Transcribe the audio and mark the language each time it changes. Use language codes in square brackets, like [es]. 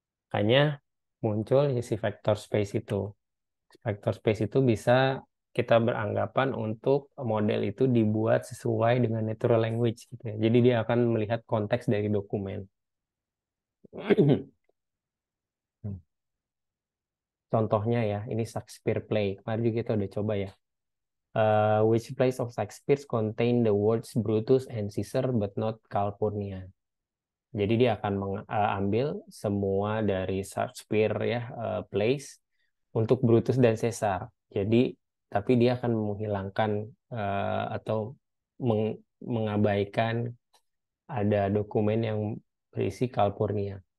[id] Makanya muncul si vector space itu. Vector space itu bisa kita beranggapan untuk model itu dibuat sesuai dengan natural language gitu ya. Jadi dia akan melihat konteks dari dokumen. Contohnya ya, ini Shakespeare play. Kemarin juga kita udah coba ya. [en] Which plays of Shakespeare contain the words Brutus and Caesar but not Calpurnia. [id] Jadi dia akan mengambil semua dari Shakespeare ya plays untuk Brutus dan Caesar. Jadi tapi dia akan menghilangkan atau mengabaikan ada dokumen yang berisi Calpurnia.